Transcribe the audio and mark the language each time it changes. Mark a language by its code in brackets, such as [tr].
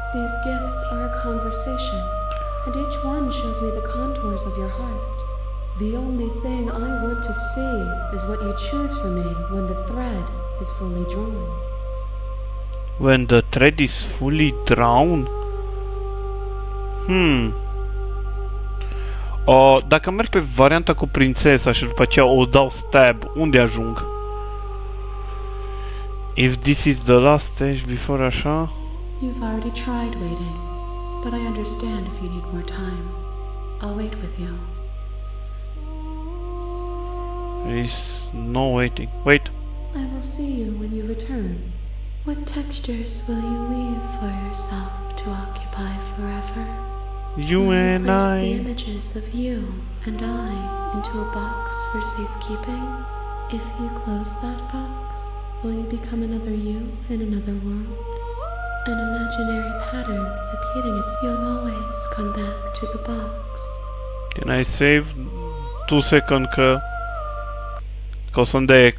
[en] These gifts are a conversation, and each one shows me the contours of your heart. The only thing I want to see is what you choose for me when the thread is fully drawn. When the thread is fully drawn? [ro] Dacă merg pe varianta cu prințesa și după aceea o dau stab, unde ajung? [en] If this is the last stage before așa... You've already tried waiting, but I understand if you need more time. I'll wait with you. There is no waiting. Wait. I will see you when you return. What textures will you leave for yourself to occupy forever? You will and you place I... the images of you and I into a box for safekeeping? If you close that box, will you become another you in another world? An imaginary pattern repeating its... You'll always come back to the box. Can I save 2 seconds [ro] că o să-mi dea...